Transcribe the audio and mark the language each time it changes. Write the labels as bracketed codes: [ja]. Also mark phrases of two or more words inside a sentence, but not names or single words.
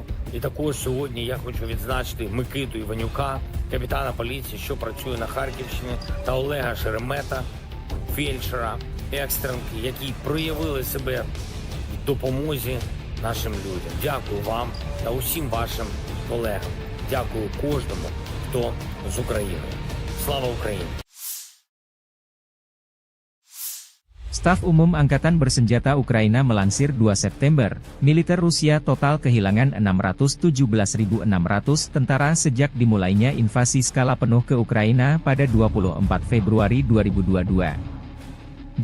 [uk] І також сьогодні я хочу відзначити Микиту Іванюка, капітана поліції, що працює на Харківщині, та Олега Шеремета, фельдшера, екстренки, які проявили себе в допомозі нашим людям. Дякую вам та усім вашим колегам. Дякую кожному, хто з Україною. Слава Україні! [id] Staf Umum Angkatan Bersenjata Ukraina melansir 2 September, militer Rusia total kehilangan 617.600 tentara sejak dimulainya invasi skala penuh ke Ukraina pada 24 Februari 2022.